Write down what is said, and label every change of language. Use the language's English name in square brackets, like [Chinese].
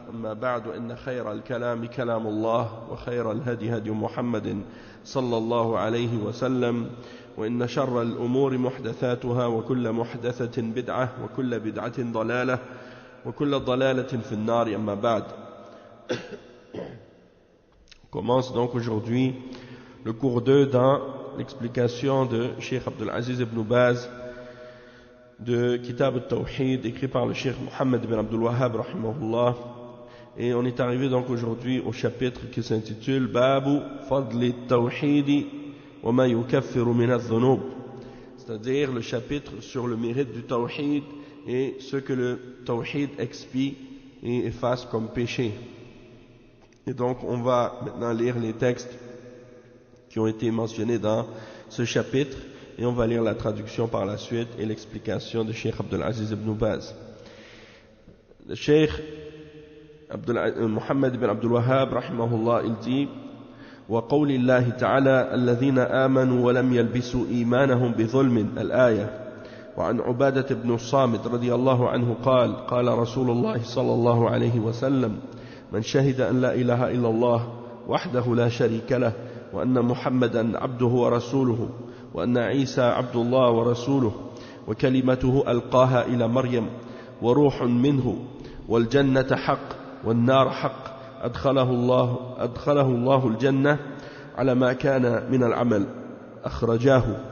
[Arabic] أما بعد، إن خير الكلام كلام الله، وخير الهدي هدي محمد صلى الله عليه وسلم، وإن شر الأمور محدثاتها، وكل محدثة بدعة، وكل بدعة ضلالة، وكل ضلالة في النار. أما بعد. [French] On commence donc aujourd'hui le cours 2 dans l'explication de Cheikh Abdul Aziz ibn Baz de Kitab al-Tawhid, écrit par le Cheikh Mohammed ibn Abdul Wahhab rahimahullah. Et on est arrivé donc aujourd'hui au chapitre qui s'intitule Babu Fadli al-Tawhid wa ma yukaffiru min al-dhunub, c'est-à-dire le chapitre sur le mérite du Tawhid et ce que le Tawhid expie et efface comme péché. Et donc on va maintenant lire les textes qui ont été mentionnés dans ce chapitre, et on va lire la traduction par la suite et l'explication de Cheikh Abdul Aziz ibn Baz. Le Cheikh Mohammed ibn Abdul Wahhab rahimahullah, il dit: [Arabic] وقول الله تعالى الذين آمنوا ولم يلبسوا إيمانهم بظلم، الآية. وعن عبادة بن الصامت رضي الله عنه قال: قال رسول الله صلى الله عليه وسلم: من شهد أن لا إله إلا الله وحده لا شريك له، وأن محمدا عبده ورسوله، وأن عيسى عبد الله ورسوله، وكلمته ألقاها إلى مريم، وروح منه، والجنة حق والنار حق، أدخله الله الجنة على ما كان من العمل، أخرجاه.